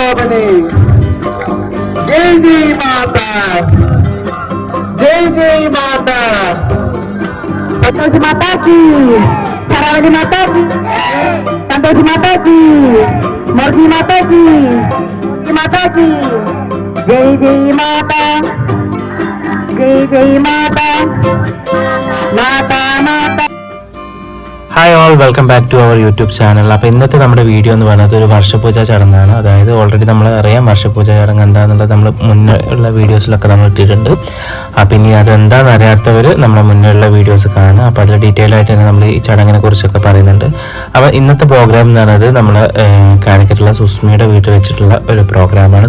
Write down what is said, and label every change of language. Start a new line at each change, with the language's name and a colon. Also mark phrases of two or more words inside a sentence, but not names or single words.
Hindi: रे जय जय माता जय जय माता संतोषी माता की सरस्वती माता की संतोषी माता की मूर्ति माता की माता की जय जय माता जय जय माता माता माता.
English: Hi all, welcome back to our YouTube channel.
Malayalam: അപ്പോൾ ഇന്നത്തെ നമ്മുടെ വീഡിയോ എന്ന് പറയുന്നത് ഒരു വർഷപൂജ ചടങ്ങാണ്. അതായത് ഓൾറെഡി നമ്മൾ അറിയാം വർഷപൂജ ചടങ്ങ് എന്താണെന്നുള്ളത് നമ്മൾ മുന്നേ ഉള്ള വീഡിയോസിലൊക്കെ നമ്മൾ ഇട്ടിട്ടുണ്ട്. അപ്പോൾ ഇനി അതെന്താണെന്ന് അറിയാത്തവർ നമ്മുടെ മുന്നേ ഉള്ള വീഡിയോസ് കാണുക. അപ്പോൾ അതിൽ ഡീറ്റെയിൽ ആയിട്ട് തന്നെ നമ്മൾ ഈ ചടങ്ങിനെ കുറിച്ചൊക്കെ പറയുന്നുണ്ട്. അപ്പോൾ ഇന്നത്തെ പ്രോഗ്രാം എന്ന് പറയുന്നത് നമ്മൾ കാലിക്കറ്റുള്ള സുസ്മിയുടെ വീട്ടിൽ വെച്ചിട്ടുള്ള ഒരു പ്രോഗ്രാമാണ്.